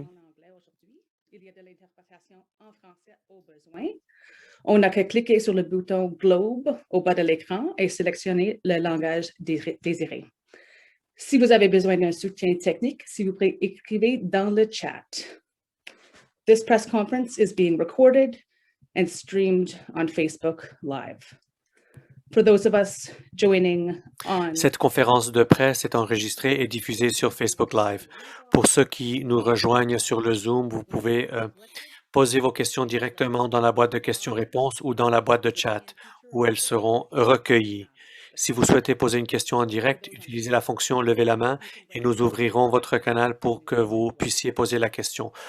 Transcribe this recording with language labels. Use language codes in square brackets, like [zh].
[fr] en anglais aujourd'hui. Il y a de l'interprétation en français au besoin. On n'a qu'à cliquer sur le bouton Globe au bas de l'écran et sélectionner le langage désiré. Si vous avez besoin d'un soutien technique, s'il vous plaît, écrivez dans le chat. [en] This press conference is being recorded and streamed on Facebook Live. For those of us joining on [fr] Cette conférence de presse est enregistrée et diffusée sur Facebook Live. Pour ceux qui nous rejoignent sur le Zoom, vous pouvez poser vos questions directement dans la boîte de questions-réponses ou dans la boîte de chat, où elles seront recueillies. Si vous souhaitez poser une question en direct, utilisez la fonction « Levez la main » et nous ouvrirons votre canal pour que vous puissiez poser la question.